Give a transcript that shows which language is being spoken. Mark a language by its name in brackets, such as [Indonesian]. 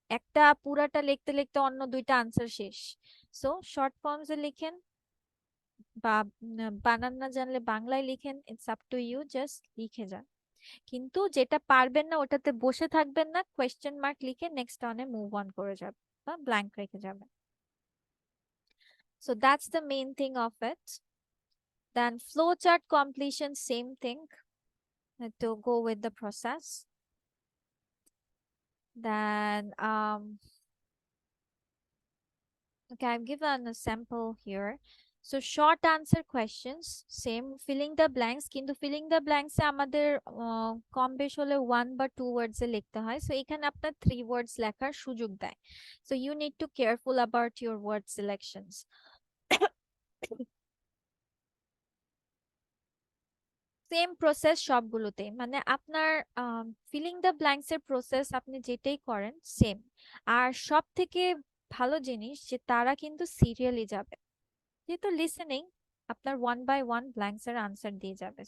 [Bangla] একটা পুরাটা লিখতে লিখতে অন্য দুইটা আনসার শেষ। সো শর্ট ফর্মসে লিখেন, বা বানান না জানলে বাংলায় লিখেন, [English] it's up to you, [Bangla] just লিখে যান। কিন্তু যেটা পারবেন না ওটাতে বসে থাকবেন না, কোয়েশ্চেন মার্ক লিখে নেক্সট অনে মুভ অন করে যাবে বা ব্ল্যাঙ্ক রেখে যাবে। [English] So that's the main thing of it. Then flowchart completion, same thing, to go with the process. Then okay, I've given a sample here. So short answer questions, same, filling the blanks, [Bangla] কিন্তু filling the blanks এ আমাদের কম বেশ হলে 1 বা 2 words এ লিখতে হয়। So এখানে আপনার 3 words লেখার সুযোগ দেয়। [English] So you need to careful about your word selections. [Bangla] Same process সবগুলোতেই, মানে আপনার ফিলিং দ্য ব্ল্যাঙ্কস এর প্রসেস আপনি যেটাই করেন সেম। আর সব থেকে ভালো জিনিস যে তারা কিন্তু সিরিয়ালি যাবে, যেহেতু লিসেনিং আপনার ওয়ান বাই ওয়ান ব্ল্যাঙ্কস এর আনসার দিয়ে যাবে।